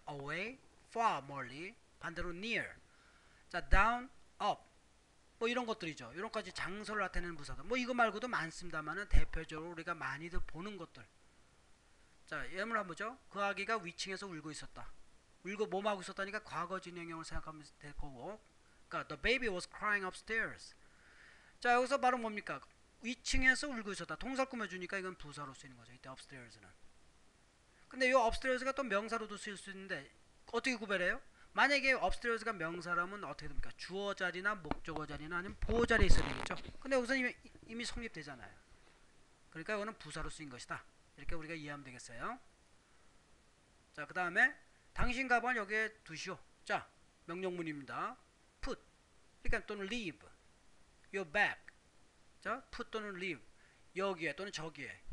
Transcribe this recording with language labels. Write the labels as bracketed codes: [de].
[ko] away, far, 멀리. 반대로 near. 자, down, up. 뭐 이런 것들이죠. 이런 까지 장소를 나타내는 부사들. 뭐 이거 말고도 많습니다만은 대표적으로 우리가 많이들 보는 것들. 자, 예문을 한번 보죠. 그 아기가 위층에서 울고 있었다. 울고 뭐하고 있었다니까 과거 진행형을 생각하면 될 거고. 그러니까 [en] the baby was crying upstairs. [ko] 자, 여기서 바로 뭡니까? 위층에서 울고 있었다. 동사를 꾸며주니까 이건 부사로 쓰이는 거죠. 이때 upstairs는. 근데 이 upstairs가 또 명사로도 쓰일 수 있는데 어떻게 구별해요? 만약에 upstairs가 명사라면 어떻게 됩니까? 주어 자리나 목적어 자리나 아니면 보호 자리에 있어야 되겠죠. 근데 여기서 이미 성립되잖아요. 그러니까 이거는 부사로 쓰인 것이다. 이렇게 우리가 이해하면 되겠어요. 자, 그 다음에 당신 가방을 여기에 두시오. 자, 명령문입니다. [en] put [ko] 그러니까 또는 [en] leave your bag. [ko] 자, put 또는 leave 여기에 또는 저기에.